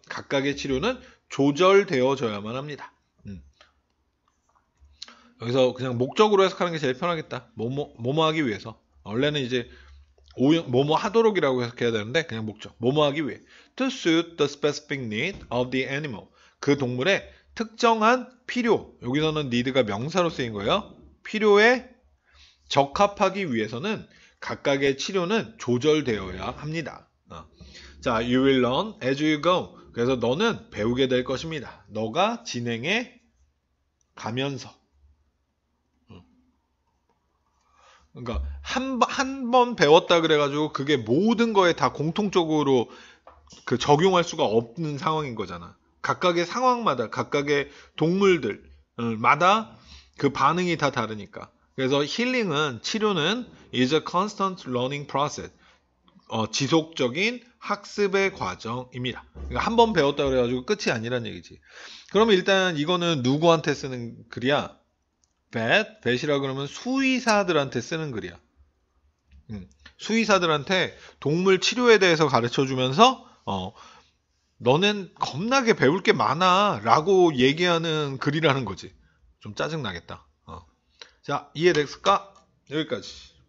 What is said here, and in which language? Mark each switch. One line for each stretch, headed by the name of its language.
Korean: 각각의 치료는 조절되어져야만 합니다. 여기서 그냥 목적으로 해석하는 게 제일 편하겠다. 뭐뭐 하기 위해서. 원래는 이제 뭐뭐 하도록이라고 해석해야 되는데 그냥 목적. 뭐뭐 하기 위해.
English: To suit the specific need of the animal.
Korean: 그 동물의 특정한 필요. 여기서는 need가 명사로 쓰인 거예요. 필요에 적합하기 위해서는 각각의 치료는 조절되어야 합니다.
English: 자, you will learn as you go.
Korean: 그래서 너는 배우게 될 것입니다. 너가 진행해 가면서. 그러니까 한 번 배웠다 그래가지고 그게 모든 거에 다 공통적으로 그 적용할 수가 없는 상황인 거잖아. 각각의 상황마다, 각각의 동물들마다 그 반응이 다 다르니까. 그래서 힐링은, 치료는
English: is a constant learning process.
Korean: 지속적인 학습의 과정입니다. 그러니까 한 번 배웠다 그래가지고 끝이 아니란 얘기지. 그러면 일단 이거는 누구한테 쓰는 글이야? vet이라 그러면 수의사들한테 쓰는 글이야. 수의사들한테 동물 치료에 대해서 가르쳐 주면서 너넨 겁나게 배울 게 많아 라고 얘기하는 글이라는 거지. 좀 짜증나겠다. 자, 이해됐을까? 여기까지.